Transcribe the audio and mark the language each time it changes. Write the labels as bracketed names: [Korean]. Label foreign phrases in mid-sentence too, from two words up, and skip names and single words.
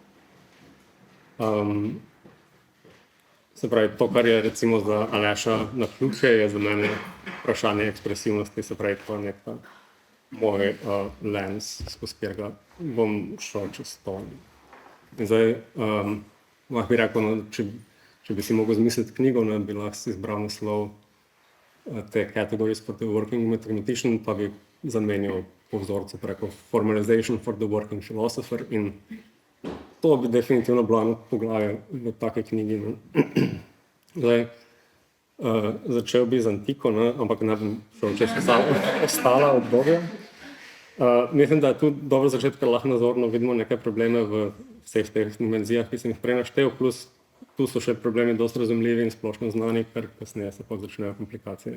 [Slovenian] Se pravi, to, kar je recimo za Aleša naključje, je za mene vprašanje ekspresivnosti, se pravi, to je neka moj lens, skozi katerega bom šel čez to. In zdaj, lahko bi rekel, no, če bi si mogel zmisliti knjigo, ne, bi lahko si izbral naslov te Categories for the Working Mathematician, pa bi zamenjal po vzorcu preko Formalization for the Working Philosopher in to bi definitivno bilo eno poglavje v take knjigi. Zdaj, začel bi z antiko, ne, ampak ne bom šel čez ostala obdobja. Mislim, da je tu dobro začeti, ker lahko nazorno vidimo neke probleme v vseh teh dimenzijah, ki sem jih prej naštel, plus tu so še problemi dosti razumljivi in splošno znani, ker kasneje se pa začnejo komplikacije.